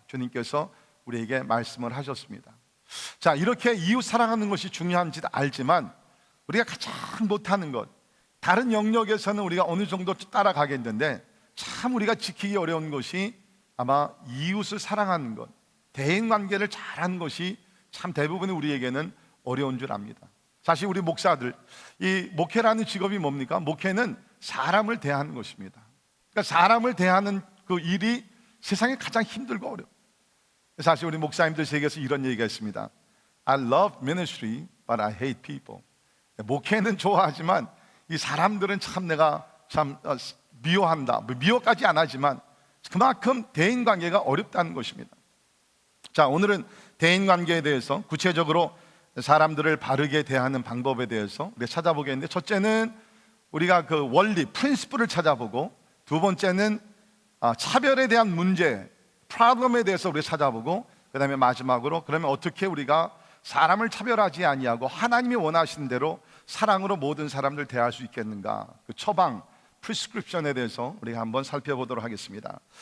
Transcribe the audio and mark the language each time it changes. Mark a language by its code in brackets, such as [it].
[ko] 주님께서 우리에게 말씀을 하셨습니다. 자, 이렇게 이웃 사랑하는 것이 중요한지 알지만 우리가 가장 못하는 것, 다른 영역에서는 우리가 어느 정도 따라가겠는데 참 우리가 지키기 어려운 것이 아마 이웃을 사랑하는 것, 대인관계를 잘하는 것이 참 대부분의 우리에게는 어려운 줄 압니다. 사실 우리 목사들, 이 목회라는 직업이 뭡니까? 목회는 사람을 대하는 것입니다. 그러니까 사람을 대하는 그 일이 세상에 가장 힘들고 어려워. 사실 우리 목사님들 세계에서 이런 얘기가 있습니다. [en] I love ministry, but I hate people. [ko] 목회는 좋아하지만 이 사람들은 참 내가 참 미워한다. 미워까지 안 하지만 그만큼 대인관계가 어렵다는 것입니다. 자, 오늘은 대인관계에 대해서 구체적으로 사람들을 바르게 대하는 방법에 대해서 우리가 찾아보겠는데, 첫째는 우리가 그 원리, 프린시플을 찾아보고, 두 번째는 차별에 대한 문제, 프로블럼에 대해서 우리가 찾아보고, 그 다음에 마지막으로 그러면 어떻게 우리가 사람을 차별하지 아니하고 하나님이 원하시는 대로 사랑으로 모든 사람들 대할 수 있겠는가, 그 처방, 프리스크립션에 대해서 우리가 한번 살펴보도록 하겠습니다.